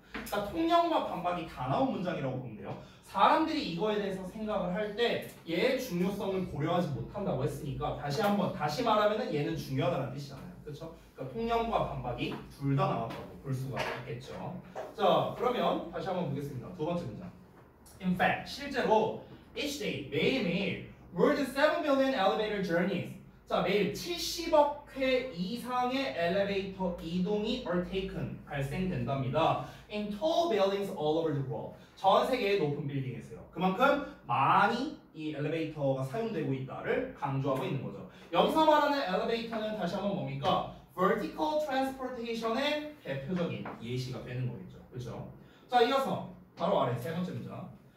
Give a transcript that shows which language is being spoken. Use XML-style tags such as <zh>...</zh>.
<ko>그러니까 통념과 반박이 다 나온 문장이라고 보면 돼요. 사람들이 이거에 대해서 생각을 할 때 얘의 중요성을 고려하지 못한다고 했으니까 다시 말하면은 얘는 중요하다는 뜻이잖아요. 그렇죠? 그러니까 통념과 반박이 둘 다 나왔다고 볼 수가 있겠죠. 자, 그러면 다시 한번 보겠습니다. 두 번째 문장.</ko> <en>In fact,</en> <ko>실제로</ko> <en>each day,</en> <ko>매일매일</ko> <en>more than 7 billion elevator journeys.</en> <ko>자, 매일 70억 회 이상의 엘리베이터 이동이</ko> <en>are taken,</en> <ko>발생된답니다.</ko> <en>In tall buildings all over the world.</en> <ko>전 세계의 높은 빌딩에서요. 그만큼 많이 이 엘리베이터가 사용되고 있다를 강조하고 있는 거죠. 여기서 말하는 엘리베이터는 다시 한번 뭡니까?</ko> <en>vertical transportation</en> <ko>의 대표적인 예시가 되는 거겠죠. 그렇죠? 자, 이어서 바로 아래 세 번째 문장.</ko>